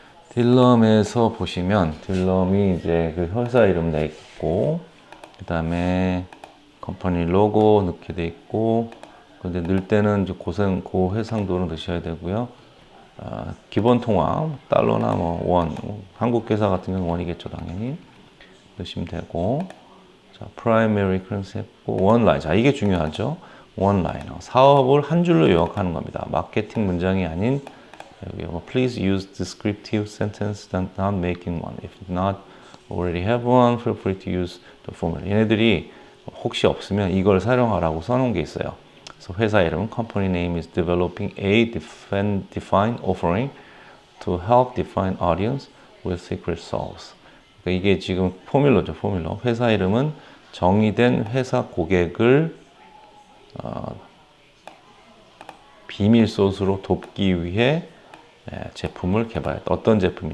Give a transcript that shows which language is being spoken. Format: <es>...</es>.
<ko>딜럼에서 보시면 딜럼이 이제 그 회사 이름 내 있고, 그 다음에 컴퍼니 로고 넣게 돼 있고, 근데 넣을 때는 이제 고해상도로 넣으셔야 되고요. 기본 통화 달러나 뭐 원, 한국 회사 같은 경우는 원이겠죠, 당연히 넣으시면 되고. 자, primary currency 했고 원라인. 자, 이게 중요하죠. 원라이너. 사업을 한 줄로 요약하는 겁니다. 마케팅 문장이 아닌 여기 뭐</ko> <en>please use descriptive sentence not making one. If not already have one, feel free to use the formula.</en> <ko>얘네들이 혹시 없으면 이걸 사용하라고 써놓은 게 있어요. 그래서 회사 이름</ko> <en>company name is developing a defined offering to help define audience with secret sauce.</en> <ko>그러니까 이게 지금 포뮬러죠, 포뮬러. 회사 이름은 정의된 회사 고객을 비밀 소스로 돕기 위해 제품을 개발했다. 어떤 제품이냐?</ko>